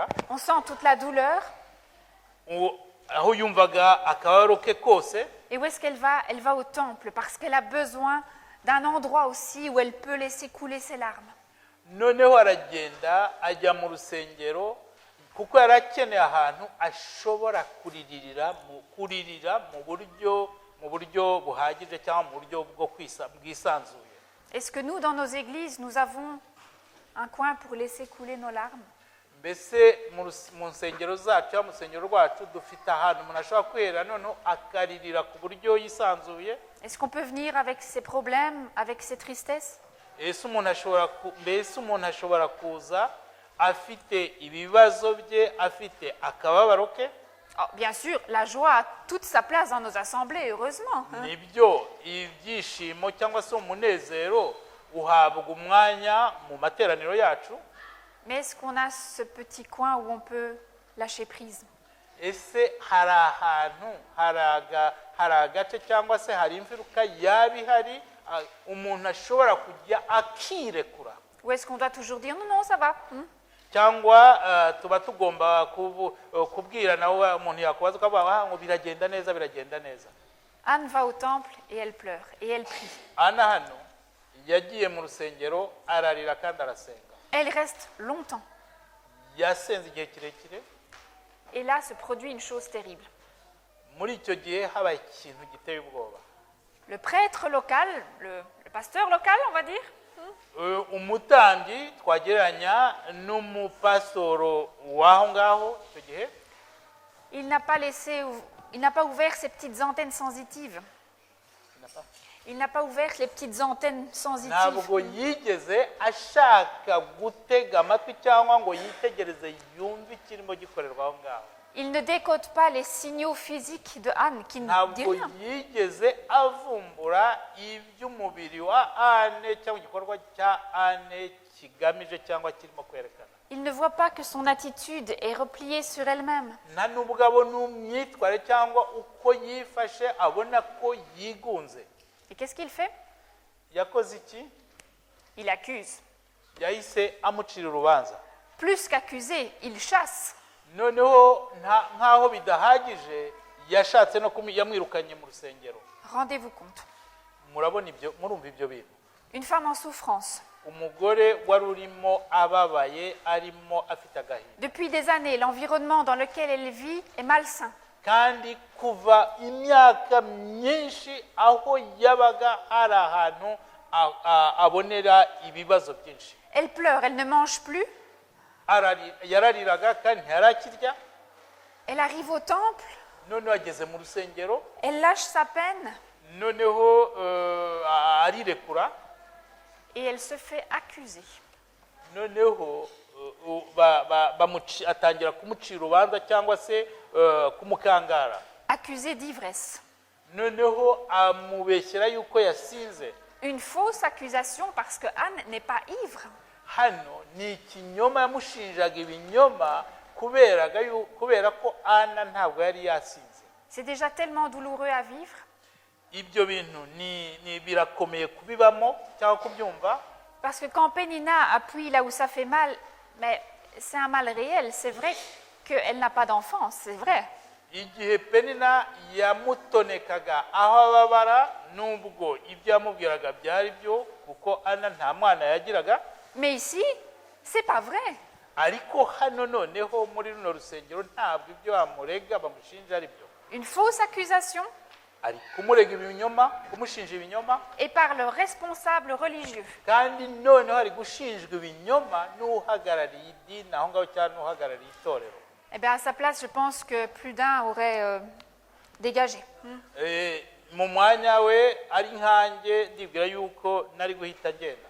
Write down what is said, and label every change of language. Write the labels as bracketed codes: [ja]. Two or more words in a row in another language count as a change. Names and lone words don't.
[fr] On sent toute la douleur. [rw] aho yumvaga akababaro ke kose. [fr] Et où est-ce qu'elle va? Elle va au temple parce qu'elle a besoin d'un endroit aussi où elle peut laisser couler ses larmes. [rw] Noneho aragenda ajya mu rusengero kuko yari akeneye ahantu ashobora kuririra mu buryo buhagije cyangwa mu buryo bwisanzuye. [fr] Est-ce que nous, dans nos églises, nous avons un coin pour laisser couler nos larmes? [rw] Mbese mu nsengero zacu cyangwa mu rusengero rwacu dufite ahantu umuntu ashobora kwera noneho akaririra ku buryo yisanzuye? [fr] Est-ce qu'on peut venir avec ses problèmes, avec ses tristesses? [rw] mbese umuntu ashobora kuza afite ibibazo bye, afite akababaro ke? [fr] Oh, bien sûr, la joie a toute sa place dans nos assemblées, heureusement. [rw] Nibyo, ibyishimo cyangwa se umunezero uhabwa umwanya mu materaniro yacu. [fr] Mais est-ce qu'on a ce petit coin où on peut lâcher prise? [rw] Ese hari ahantu, hari agace cyangwa se hari imfuruka yaba ihari umuntu ashobora kujya akirekura? [fr] Ou est-ce qu'on doit toujours dire non, non, ça va? [rw] Cyangwa tuba tugomba kubwira nawe umuntu yakubaza ukavuga ngo biragenda neza, biragenda neza? [fr] Anne va au temple et elle pleure et elle prie. [rw] Ana hano yagiye mu rusengero ararira kandi arasenga. [fr] Elle reste longtemps. [rw] Yasenze igihe kirekire. [fr] Et là se produit une chose terrible. [rw] Muri icyo gihe habaye ikintu giteye ubwoba. [fr] Le prêtre local, le pasteur local, on va dire, [rw] umutambyi twagereranya n'umupasitoro w'aho ngaho icyo gihe, [fr] il n'a pas ouvert ses petites antennes sensitives. Il n'a pas ouvert les petites antennes sensitives. [rw] ntabwo yigeze ashaka gutega amatwi cyangwa ngo yitegereze yumve ikirimo gikorerwa aho ngaho. [fr] Il ne décode pas les signaux physiques de Anne qui ne dit [rw] ntabwo [fr] rien. [rw] yigeze avumbura iby'umubiri wa Anne cyangwa igikorwa cya Anne kigamije cyangwa kirimo kwerekana. [fr] Il ne voit pas que son attitude est repliée sur elle-même. [rw] nta nubwo abona umwitware cyangwa uko yifashe abona ko yigunze. [fr] Et qu'est-ce qu'il fait? [rw] Yakoze iki? [fr] Il accuse. [rw] Yahise amucira urubanza. [fr] Plus qu'accuser, il chasse. [rw] Noneho nkaho bidahagije yashatse no yamwirukanye mu rusengero. [fr] Rendez-vous compte. [rw] Murabona ibyo, murumva ibyo bintu. [fr] Une femme en souffrance. [rw] Umugore wari urimo ababaye, arimo afite agahinda. [fr] Depuis des années, l'environnement dans lequel elle vit est malsain. [rw] Kandi kuva imyaka myinshi aho yabaga hari ahantu abonera ibibazo byinshi. [fr] Elle pleure, elle ne mange plus. [rw] Yarariraga kandi ntarakirya. [fr] Elle arrive au temple. [rw] Noneho ageze mu rusengero. [fr] Elle lâche sa peine. [rw] Noneho arirekura. [fr] Et elle se fait accuser. [rw] Noneho atangira kumucira urubanza cyangwa se kumukangara. [fr] Accusée d'ivresse. [rw] Noneho amubeshyera yuko yasinze. [fr] Une fausse accusation parce que Anne n'est pas ivre. [rw] Hano ni ikinyoma yamushinjaga ibinyoma kubera ko Ana ntabwo yari yasinze. [fr] C'est déjà tellement douloureux à vivre. [rw] Ibyo bintu ni birakomeye kubibamo cyangwa kubyumva. [fr] Parce que quand Pénina appuie là où ça fait mal, mais c'est un mal réel, c'est vrai qu'elle n'a pas d'enfant, c'est vrai. [rw] Igihe Penina yamutonekaga aho ababara nubwo ibyo yamubwiraga byari byo kuko Ana nta mwana yagiraga. [fr] Mais ici, c'est pas vrai. [rw] Ariko hano noneho muri runo rusengero ntabwo ibyo bamurega bamushinja ari byo. [fr] Une fausse accusation. [rw] Ari kumurega ibinyoma, kumushinja ibinyoma. [fr] Et par le responsable religieux. [rw] Kandi noneho ari gushinjwa ibinyoma n'uhagarariye idini aho ngaho cyane n'uhagarariye itorero. [fr] Eh bien, à sa place, je pense que plus d'un aurait dégagé. [rw] mu mwanya we ari nkanjye ndibwira yuko nari guhita ngenda.